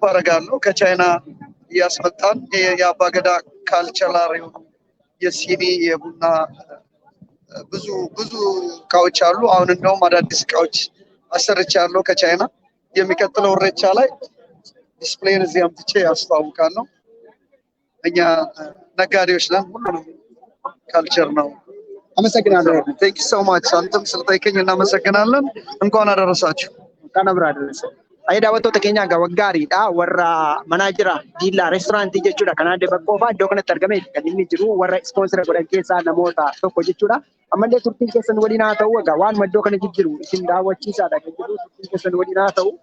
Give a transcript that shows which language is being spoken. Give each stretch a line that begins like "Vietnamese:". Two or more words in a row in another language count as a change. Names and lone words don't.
Amharic: አደርጋለሁ። ከቻይና እያስመጣን የአባገዳ ካልቸራል የሆኑ የሲኒ የቡና ብዙ እቃዎች አሉ። አሁን እንደውም አዳዲስ እቃዎች አሰርቻለሁ ከቻይና። የሚቀጥለው ኢሬቻ ላይ ዲስፕሌይን እዚህ አምጥቼ ያስተዋውቃለሁ። እኛ ነጋዴዎች ነን። ሁሉንም ካልቸር ነው። አመሰግናለሁ።
English: thank you so much።
Amharic: አንተም ስለጠየቀኝ እናመሰግናለን። እንኳን አደረሳችሁ። እንኳን አብራ አደረሰ።
Oromo: Ayi daawwattoota keenya egaa waggaariidha. Warra manaa jira Diillaa reestooraantii jechuudha. Kan adde Baqqoofaa iddoo kanatti argamee kan inni jiru warra ispoonsira godhan keessaa namoota tokko jechuudha. Ammallee turtiin keessan waliin haa ta'u egaa waanuma iddoo kana jijjiru isin daawwachiisaadha kan jiru turtiin keessan waliin haa ta'u.